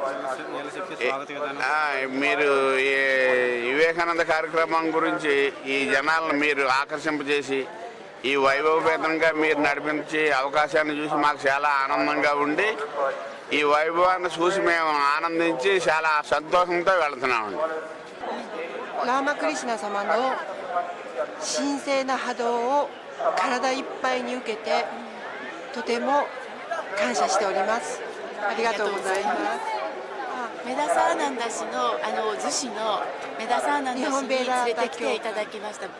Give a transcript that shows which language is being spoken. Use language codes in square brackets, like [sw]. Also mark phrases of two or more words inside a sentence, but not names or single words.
[te] మీరు వివేకానంద కార్యక్రమం గురించి ఈ జనాలను మీరు ఆకర్షింపజేసి ఈ వైభవపేతంగా మీరు నడిపించే అవకాశాన్ని చూసి మాకు చాలా ఆనందంగా ఉండి ఈ వైభవాన్ని చూసి మేము ఆనందించి చాలా సంతోషంతో వెళ్తున్నామండి. [ja] రామకృష్ణ సమの神聖な波動を体いっぱいに受けてとても感謝しております。ありがとうございます。メダサーナンダ氏の逗子のメダサーナンダ氏に連れてきていただきました。